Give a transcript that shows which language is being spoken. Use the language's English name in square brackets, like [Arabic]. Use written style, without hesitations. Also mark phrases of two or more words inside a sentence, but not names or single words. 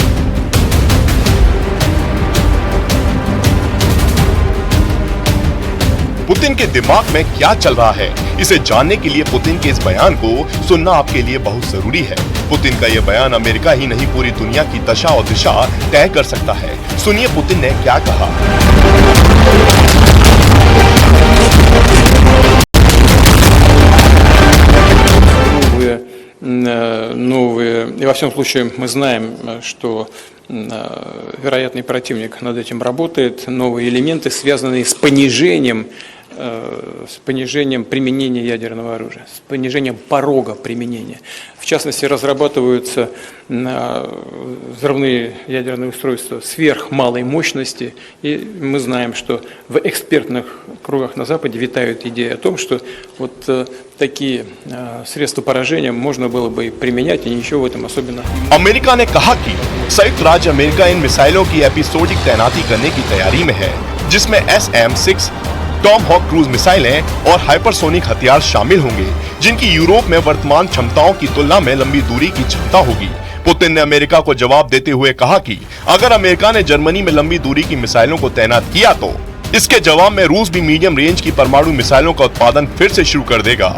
[Hindi] पुतिन के दिमाग में क्या चल रहा है, इसे जानने के लिए पुतिन के इस बयान को सुनना आपके लिए बहुत जरूरी है। पुतिन का यह बयान अमेरिका ही नहीं पूरी दुनिया की दशा और दिशा तय कर सकता है। सुनिए पुतिन ने क्या कहा। [Russian] Новые, и во всем случае мы знаем, что вероятный противник над этим работает, новые элементы, связанные с понижением применения ядерного оружия, с понижением порога применения. В частности, разрабатываются взрывные ядерные устройства сверхмалой мощности, и мы знаем, что в экспертных кругах на Западе витают идеи о том, что вот такие средства поражения можно было бы применять, и ничего в этом особенно. [Hindi] अमेरिका ने कहा कि संयुक्त राज्य अमेरिका इन मिसाइलों की एपिसोडिक तैनाती करने की तैयारी में है, जिसमें SM-6 टॉम हॉक [English] cruise missiles [Hindi] और हाइपरसोनिक हथियार शामिल होंगे, जिनकी यूरोप में वर्तमान क्षमताओं की तुलना में लंबी दूरी की क्षमता होगी। पुतिन ने अमेरिका को जवाब देते हुए कहा कि अगर अमेरिका ने जर्मनी में लंबी दूरी की मिसाइलों को तैनात किया तो इसके जवाब में रूस भी [English] medium range [Hindi] की परमाणु मिसाइलों का उत्पादन फिर से शुरू कर देगा।